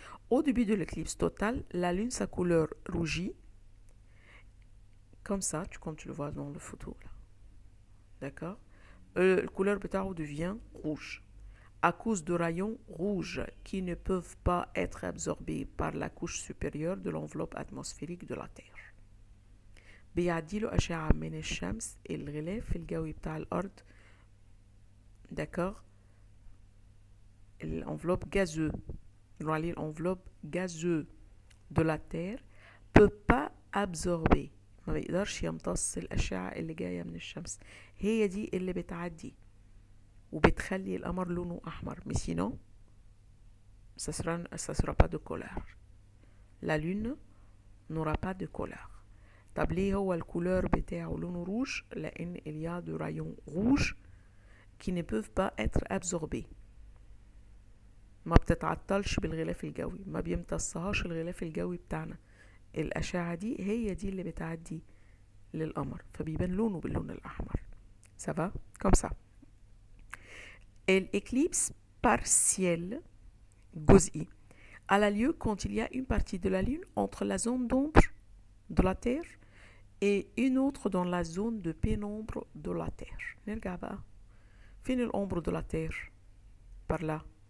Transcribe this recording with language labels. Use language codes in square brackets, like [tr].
[fr] Au début de l'éclipse totale, la Lune, sa couleur rougit, comme ça, comme tu le vois dans le photo là. D'accord? La couleur [ar] بتاعه [fr] devient rouge à cause de rayons rouges qui ne peuvent pas être absorbés par la couche supérieure de l'enveloppe atmosphérique de la Terre. [ar] بيعديله أشعة من الشمس الغلاف الجوي بتاع الأرض. [fr] D'accord? L'enveloppe gazeuse, l'enveloppe gazeuse de la Terre peut pas absorber. [ar] ما بيقدرش يمتص الأشعة اللي جاية من الشمس. هي دي اللي بتعدي وبتخلي القمر لونه أحمر. [fr] Mais sinon, ça sera pas de couleur. La lune n'aura pas de couleur. [ar] طب ليه هو الكولور بتاعه لونه روج؟ لأن [fr] il y a de rayons rouges qui ne peuvent pas être absorbés. [ar] ما بتتعطلش بالغلاف الجوي، ما بيمتصهاش الغلاف الجوي بتاعنا. الأشعة دي هي دي اللي بتعدي للقمر فبيبان لونه باللون الأحمر. [fr] Ça va? Comme ça. L'éclipse partielle جزئي a lieu quand il y a une partie de la Lune entre la zone d'ombre de la Terre et une autre dans la zone de pénombre de la Terre. [ar] نرجع بقى فين الأمbre [fr] de la Terre؟ par là.